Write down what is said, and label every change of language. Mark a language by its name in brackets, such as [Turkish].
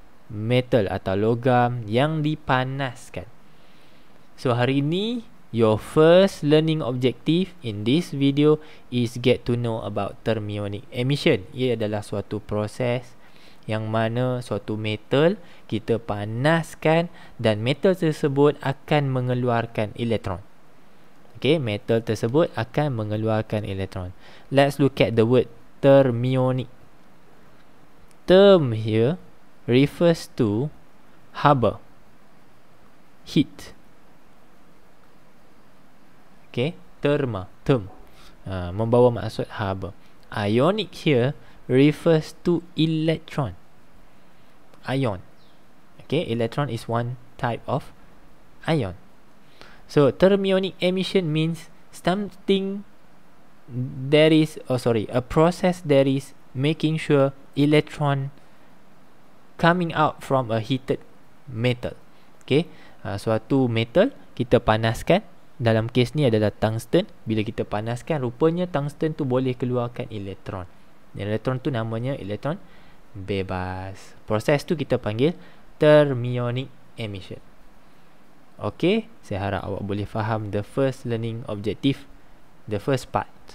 [Malay] metal atau logam yang dipanaskan. [English] So hari ini your first learning objective in this video is get to know about thermionic emission. [Malay] Ia adalah suatu proses yang mana suatu metal kita panaskan dan metal tersebut akan mengeluarkan elektron. Okay, metal tersebut akan mengeluarkan elektron. [English] Let's look at the word thermionic. Term here refers to harbor, heat. [Malay] Okay, term membawa maksud harbor. [English] Ionic here refers to electron. Ion. Okay, electron is one type of ion. So thermionic emission means something that is, a process that is making sure electron coming out from a heated metal. [Malay] Okay, suatu metal kita panaskan. Dalam kes ni adalah tungsten. Bila kita panaskan, rupanya tungsten tu boleh keluarkan elektron. Elektron tu namanya elektron bebas. Proses tu kita panggil thermionic emission. [English] Okay, [Malay] saya harap awak boleh faham [English] the first learning objective, the first part.